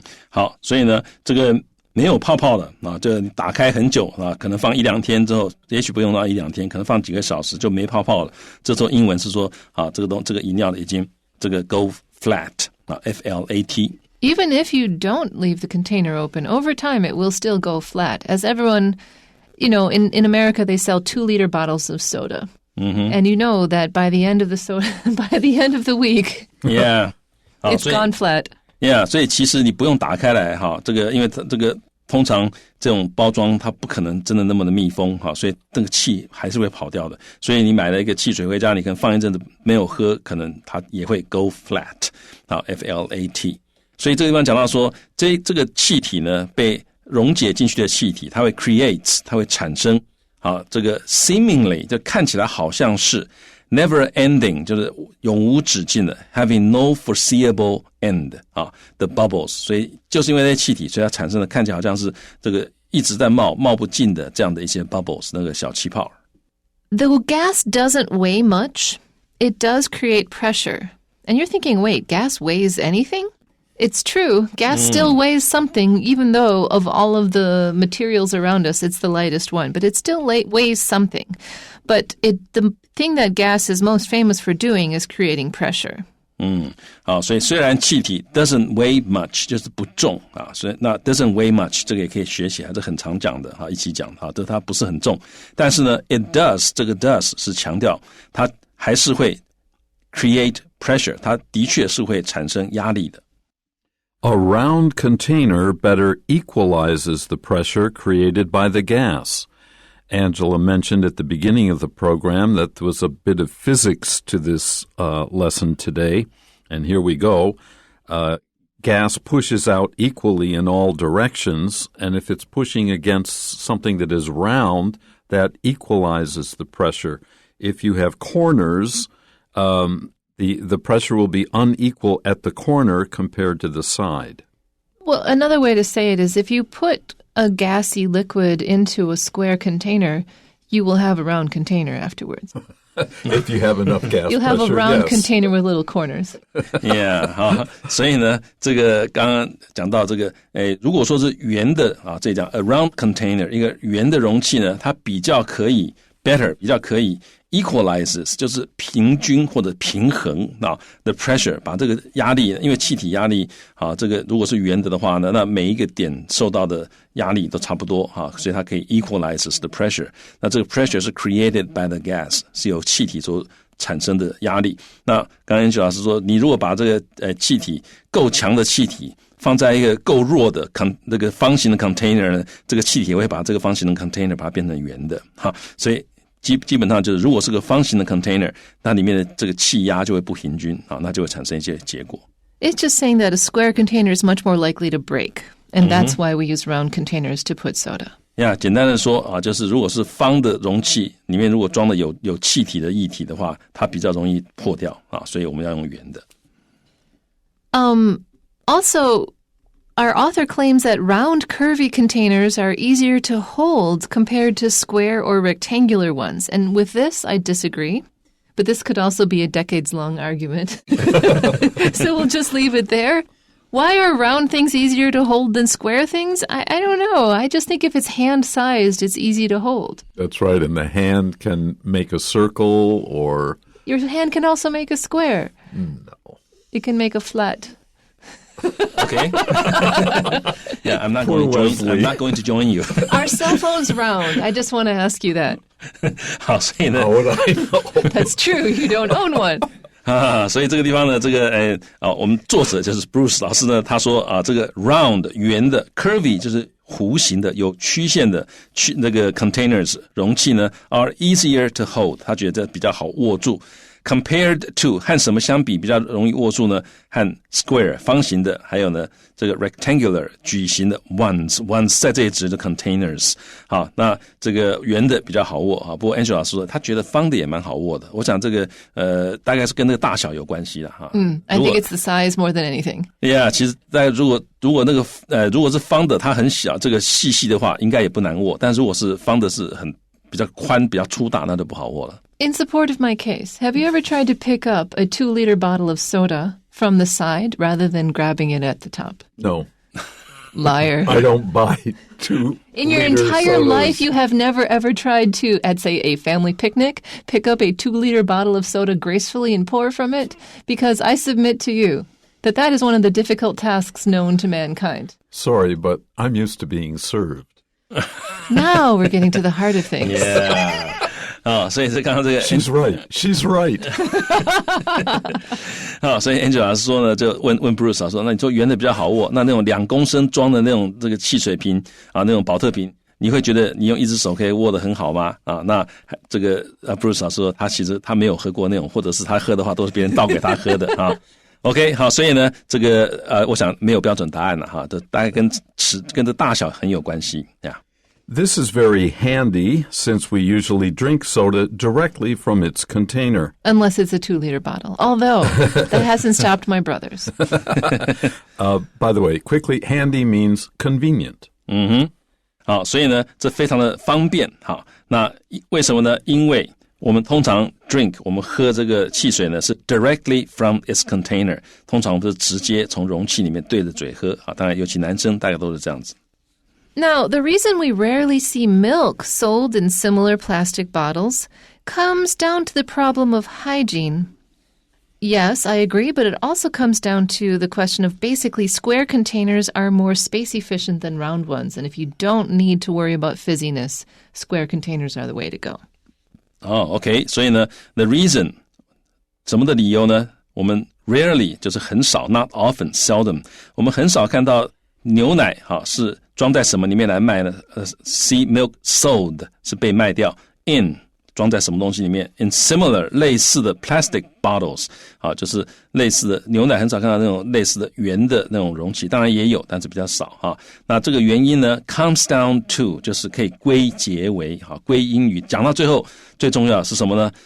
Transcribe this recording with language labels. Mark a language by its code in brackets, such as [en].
[zh] 好，所以呢，这个没有泡泡的啊，这打开很久啊，可能放1-2天之后，也许不用到1-2天，可能放几个小时就没泡泡了。这时候英文是说啊，这个饮料已经这个 [en] go flat [zh] 啊 ，F-L-A-T。 [en] Even if you don't leave the container open, over time it will still go flat. As everyone, in America they sell 2-liter bottles of soda. And you know that by the end of the week, yeah, it's gone flat. [zh] Yeah, 所以其实你不用打开来哈，这个因为这个通常这种包装它不可能真的那么的密封哈，所以那个气还是会跑掉的。所以你买了一个汽水回家，你可能放一阵子没有喝，可能它也会 [en] go flat [zh] 啊 ，F-L-A-T。所以这个地方讲到说，这个气体呢被溶解进去的气体，它会 create， 它会产生啊，这个 seemingly 就看起来好像是 [en] never ending， [zh] 就是永无止境的 [en] having no foreseeable end [zh] 啊 [en] the bubbles， [zh] 所以就是因为那些气体，所以它产生的看起来好像是这个一直在冒不尽的这样的一些 bubbles， 那个小气泡。 [en] Though gas doesn't weigh much, it does create pressure. And you're thinking, wait, gas weighs anything? It's true. Gas still weighs something, even though of all of the materials around us, it's the lightest one. But it still weighs something. But the thing that gas is most famous for doing is creating pressure. [zh] 好，所以虽然气体 [en] doesn't weigh much [zh] 就是不重啊，所以那 doesn't weigh much 这个也可以学起来，这很常讲的哈，一起讲哈，这它不是很重，但是呢 [en] it does [zh] 这个 does 是强调它还是会 [en] create pressure， [zh] 它的确是会产生压力的。 [en] A round container better equalizes the pressure created by the gas. Angela mentioned at the beginning of the program that there was a bit of physics to this lesson today, and here we go. Gas pushes out equally in all directions, and if it's pushing against something that is round, that equalizes the pressure. If you have corners, the pressure will be unequal at the corner compared to the side. Well, another way to say it is if you put a gassy liquid into a square container, you will have a round container afterwards. If you have enough gas You'll have pressure, a round yes. container with little corners. [zh] Yeah, 好，所以呢，这个刚刚讲到这个，如果说是圆的啊，这讲 [en] a round container [zh] 一个圆的容器呢，它比较可以 better， 比较可以 equalizes 就是平均或者平衡啊 [en] the pressure [zh] 把这个压力，因为气体压力啊，这个如果是圆的话呢，那每一个点受到的压力都差不多啊，所以它可以 [en] equalizes the pressure。 [zh] 那这个 pressure 是 [en] created by the gas， [zh] 是由气体所产生的压力。那刚才老师说，你如果把这个气体够强的气体放在一个够弱的那个方形的 container 呢，这个气体会把这个方形的 container 把它变成圆的哈，所以基本上就是，如果是个方形的 container， 那里面的这个气压就会不平均啊，那就会产生一些结果。 [en] It's just saying that a square container is much more likely to break, and that's why we use round containers to put soda. [zh] 简单的说啊，就是如果是方的容器里面如果装的有气体的液体的话，它比较容易破掉啊，所以我们要用圆的。 [en] Also, our author claims that round, curvy containers are easier to hold compared to square or rectangular ones. And with this, I disagree. But this could also be a decades-long argument. So we'll just leave it there. Why are round things easier to hold than square things? I don't know. I just think if it's hand-sized, it's easy to hold. That's right, and the hand can make a circle or... Your hand can also make a square. No. It can make a flat. Okay. Yeah, I'm not going to join you. Are cell phones round? I just want to ask you that. [zh] 好，所以呢 [en] How would I know? That's true. You don't own one. [zh] 所以这个地方呢，这个我们作者就是 Bruce 老师呢，他说啊，这个 round 圆的 curvy 就是弧形的有曲线的那个 containers 容器呢 [en] are easier to hold， [zh] 他觉得比较好握住。 [en] compared to [zh] 和什么相比比较容易握住呢？和 square 方形的，还有呢这个 rectangular 矩形的 ones 在这里指的 containers。好，那这个圆的比较好握啊。不过 Angela 老师说他觉得方的也蛮好握的。我想这个大概是跟那个大小有关系的哈。 [en] I think it's the size more than anything. [zh] Yeah， 其实大概如果那个如果是方的它很小，这个细细的话应该也不难握，但如果是方的是比较宽比较粗大，那就不好握了。 [en] In support of my case, have you ever tried to pick up a 2-liter bottle of soda from the side rather than grabbing it at the top? No. Liar. I don't buy 2 In your entire life, you have never ever tried to, at say a family picnic, pick up a 2-liter bottle of soda gracefully and pour from it? Because I submit to you that is one of the difficult tasks known to mankind. Sorry, but I'm used to being served. Now we're getting to the heart of things. [zh] Yeah. 所以是刚刚这个 [en] She's right. [zh] 所以 Angela 老师说呢，就问 Bruce 老师说，那你说圆的比较好握，那种2公升装的那种这个汽水瓶啊，那种保特瓶，你会觉得你用一只手可以握得很好吗？啊，那这个Bruce 老师说，他其实他没有喝过那种，或者是他喝的话都是别人倒给他喝的啊。 OK， 好，所以呢，这个我想没有标准答案了哈，这大概跟这大小很有关系呀。 [en] This is very handy since we usually drink soda directly from its container. Unless it's a 2-liter bottle. Although, that hasn't stopped my brothers. By the way, quickly, handy means convenient. [zh] 好，所以呢，这非常的方便。好，那为什么呢？因为我们通常 drink 我们喝这个汽水呢是 [en] directly from its container， [zh] 通常我们是直接从容器里面对着嘴喝啊，当然尤其男生大概都是这样子。 [en] Now, the reason we rarely see milk sold in similar plastic bottles comes down to the problem of hygiene. Yes, I agree, but it also comes down to the question of basically square containers are more space efficient than round ones, and if you don't need to worry about fizziness, square containers are the way to go. [zh] OK， 所以呢 [en] the reason [zh] 什么的理由呢？我们 rarely 就是很少 [en] not often seldom [zh] 我们很少看到牛奶是装在什么里面来卖呢 [en] see milk sold [zh] 是被卖掉 in 装在什么东西里面 [en] in similar [zh] 类似的 [en] plastic bottles [zh] 就是类似的牛奶很少看到那种类似的圆的那种容器，当然也有，但是比较少那这个原因呢 [en] comes down to [zh] 就是可以归结为归因于讲到最后最重要是什么呢？